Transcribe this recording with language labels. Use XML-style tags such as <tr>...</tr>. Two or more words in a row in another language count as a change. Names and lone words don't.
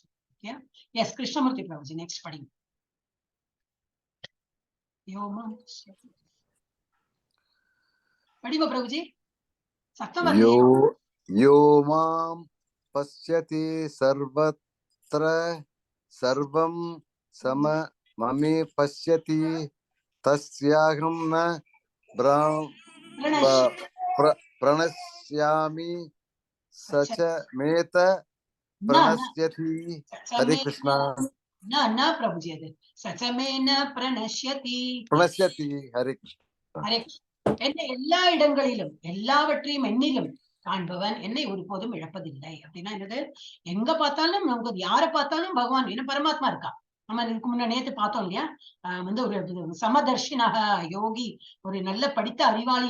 <ta>எஸ் கிருஷ்ணமூர்த்தி பிரபுஜி நெக்ஸ்ட் படிங்க. படிங்க பிரபுஜி, சத்தம் வருது.</ta> <sa>यो मां पश्यति सर्वत्र सर्वं सम ममे पश्यति तस्याहं न प्रणश्यामि स च मेत प्रणश्यति। हरे कृष्णा। न प्रभुजी, அது सच्चमेन प्रणश्यति. हरे कृष्ण।</sa> <ta>ஹரே என்னை எல்லா இடங்களிலும் எல்லாவற்றையும் என்னிலும் காண்பவன் என்னை ஒருபோதும் இழப்பதில்லை. அப்படின்னா என்னது? எங்க பார்த்தாலும் நமக்கு யாரை பார்த்தாலும் பகவான் என்ன பரமாத்மா இருக்கா. நம்ம இதுக்கு முன்ன நேத்து பார்த்தோம் இல்லையா? வந்து ஒரு சமதர்ஷினாக யோகி, ஒரு நல்ல படித்த அறிவாளி.</ta>